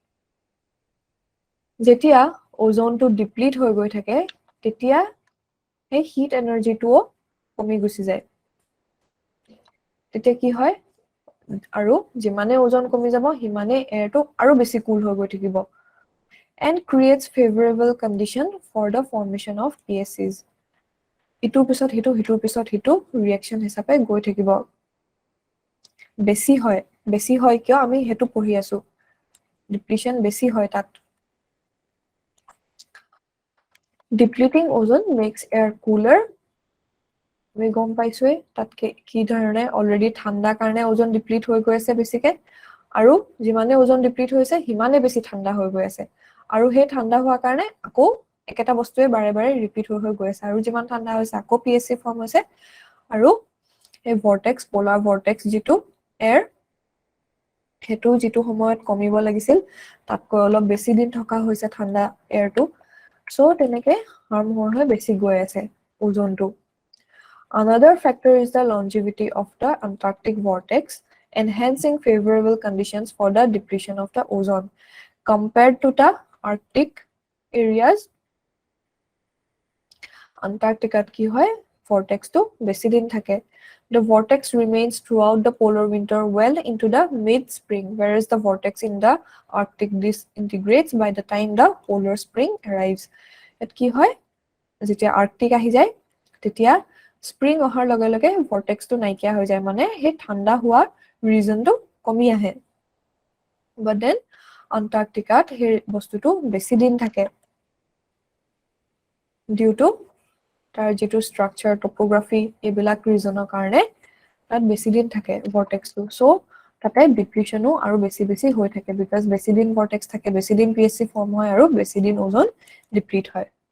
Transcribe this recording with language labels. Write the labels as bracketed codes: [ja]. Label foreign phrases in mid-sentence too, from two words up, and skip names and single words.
[as] যেতিয়া ওজনটো ডিপ্লিট হৈ গৈ থাকে তেতিয়া সেই [en] heat energy [as] কমি গুচি যায়। তেতিয়া কি হয়, আৰু যিমানে ওজন কমি যাব সিমানে এয়াৰটো আৰু বেছি কুল হৈ গৈ থাকিব [en] and creates favorable condition for the formation of PSCs. [as] ইটোৰ পিছত সিটো সিটোৰ পিছত সিটো ৰিয়েকশ্যন হিচাপে গৈ থাকিব। বেছি হয় কিয় আমি হেতু পঢ়ি আছো, ডিপ্লিশন বেছি হয় তাত। [en] Depleting ozone makes air cooler. [as] আমি গম পাইছোৱে তাত কি ধৰণে অলৰেডি ঠাণ্ডা কাৰণে ওজন ডিপ্লিট হৈ গৈ আছে বেছিকে, আৰু যিমানে ওজন ডিপ্লিট হৈছে সিমানে বেছি ঠাণ্ডা হৈ গৈ আছে, আৰু সেই ঠাণ্ডা হোৱাৰ কাৰণে আকৌ একেটা বস্তুৱে বাৰে বাৰে ৰিপিট হৈ গৈ আছে, আৰু যিমান ঠাণ্ডা হৈছে আকৌ পিএছচি ফৰ্ম হৈছে, আৰু এই [en] vortex polar vortex [as] যিটো এয়াৰ সেইটো যিটো সময়ত কমিব লাগিছিল তাতকৈ অলপ বেছি দিন থকা হৈছে ঠাণ্ডা এয়াৰটো, সো তেনেকে হাৰ্ম হৈ বেছি গৈ আছে ওজনটো। [en] Another factor is the longevity of the Antarctic vortex, enhancing favorable conditions for the depletion of the ozone. Compared to the Arctic areas, Antarctica [as] কি হয় [en] vortex to [as] বেছি দিন থাকে। [en] The vortex remains throughout the polar winter well into the mid-spring, whereas the vortex in the Arctic disintegrates by the time the polar spring arrives. [as] Et কি হয় যেতিয়া আৰ্কটিক আহি যায় তেতিয়া স্প্ৰিং অহাৰ লগে লগে ভৰ্টেক্সটো নাইকিয়া হৈ যায়, মানে সেই ঠাণ্ডা হোৱা ৰিজনটো কমি আহে। [en] but then [as] আন্টাৰ্কটিকাত সেই বস্তুটো বেছি দিন থাকে [en] due to [as] তাৰ যিটো ষ্ট্ৰাকচাৰ টপোগ্ৰাফি এইবিলাক ৰিজনৰ কাৰণে তাত বেছি দিন থাকে ভৰ্টেক্সটো, সো তাতে ডিপ্লিশনো আৰু বেছি বেছি হৈ থাকে, বিকজ বেছি দিন ভৰ্টেক্স থাকে, বেছি দিন পিএছচি ফৰ্ম হয়, আৰু বেছি দিন ওজন ডিপ্লিট হয়।